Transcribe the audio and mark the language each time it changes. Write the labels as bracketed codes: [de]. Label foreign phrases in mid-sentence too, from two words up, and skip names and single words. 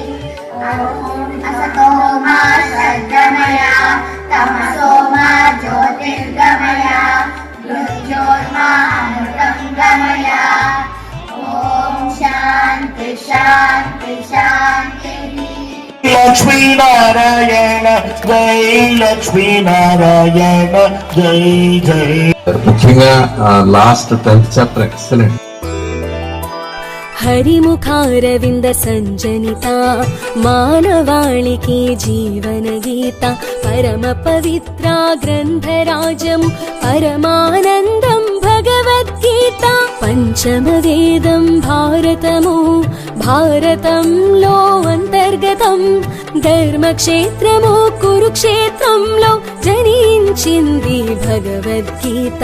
[sa] असतो मा सद्गमय तमसो मा ज्योतिर्गमय मृत्योर्मा अमृतं गमय। ॐ शान्ति शान्ति शान्तिः। लक्ष्मी नारायण जय लक्ष्मी नारायण जय जय। [en] ముఖ్యంగా last 10th chapter excellent. [te] హరిముఖారవింద సంజనిత మానవాళికి జీవన గీత పరమ పవిత్ర గ్రంథరాజం పరమానందం భగవద్గీత పంచమ వేదం భారతము భారతంలో అంతర్గతం ధర్మక్షేత్రము కురుక్షేత్రంలో జనించింది భగవద్గీత.